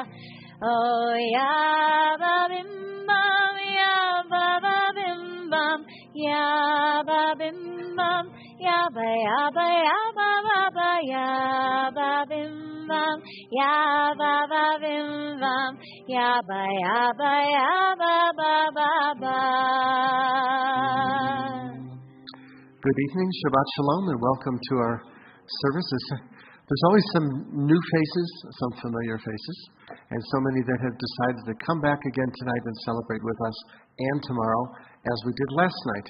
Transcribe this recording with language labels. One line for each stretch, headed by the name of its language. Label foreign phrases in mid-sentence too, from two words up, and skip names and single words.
English: Oh ya ba bim bam, ya ba bim bam, ya ba bim bam, ya ba ba ba ya ba bim bam, ya ba bim bam, ya ba ba ba. Good evening,
Hebrew: Shabbat Shalom,
English: and welcome to our services. There's always some new faces, some familiar faces, and so many that have decided to come back again tonight and celebrate with us, and tomorrow, as we did last night.